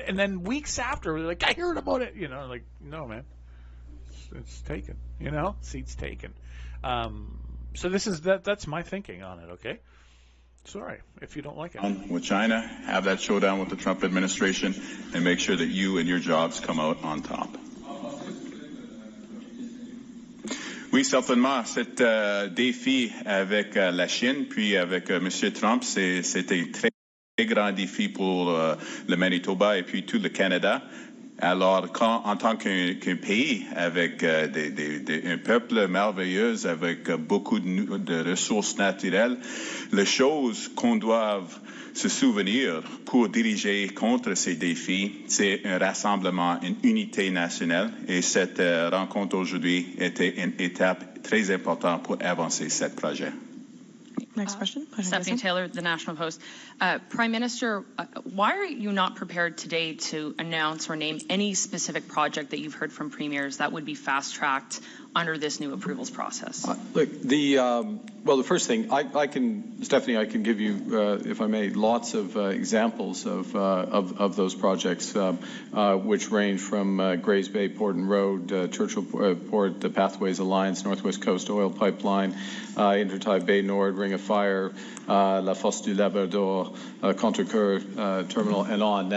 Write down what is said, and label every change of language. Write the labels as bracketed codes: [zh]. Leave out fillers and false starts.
[en] And then weeks after, we're like, I heard about it. Like, no, man, it's taken. Seats taken. So this is that's my thinking on it. Okay. Sorry if you don't like it. With China, have that showdown with the Trump administration, and make sure that you and your jobs come out on top. [fr] Oui, certainement. Cet défi avec la Chine, puis avec M. Trump, c'était un très grand défi pour le Manitoba et puis tout le Canada. Alors, en tant qu'un pays avec un peuple merveilleux, avec beaucoup de ressources naturelles, les choses qu'on doit se souvenir pour diriger contre ces défis, c'est un rassemblement, une unité nationale. Et cette rencontre aujourd'hui était une étape très importante pour avancer ce projet. [en] Next question. Stephanie Taylor, The National Post. Prime Minister, why are you not prepared today to announce or name any specific project that you've heard from premiers that would be fast-tracked under this new approvals process? Look, the first thing, Stephanie, I can give you, if I may, lots of examples of those projects, which range from Grays Bay Port and Road, Churchill Port, the Pathways Alliance, Northwest Coast Oil Pipeline, Intertie Bay Nord, Ring of Fire, La Fosse du Labrador, Contrecoeur Terminal, and on.